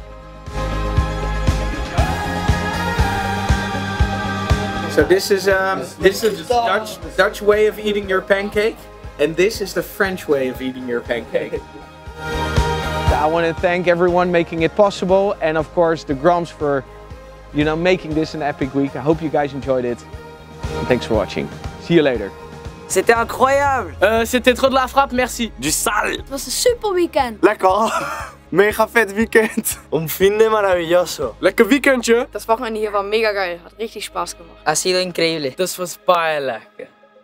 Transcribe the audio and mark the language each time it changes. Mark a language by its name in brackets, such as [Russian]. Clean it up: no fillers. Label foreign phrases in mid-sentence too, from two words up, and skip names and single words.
[English] So this is the Dutch way of eating your pancake, and this is the French way of eating your pancake. I want to thank everyone making it possible, and of course the Groms for, making this an epic week. I hope you guys enjoyed it. And thanks for watching. See you later. [French] C'était incroyable! C'était trop de la frappe, merci. Du sale! [Dutch] Het was een super weekend. Lekker! Mega vet weekend! [Spanish] Un fin de maravilloso! [Dutch] Lekker weekendje! [German] Das Wochenende hier war mega geil. Hat richtig Spaß gemacht. [Spanish] Ha sido increíble. [Afrikaans] Das was baie lekker.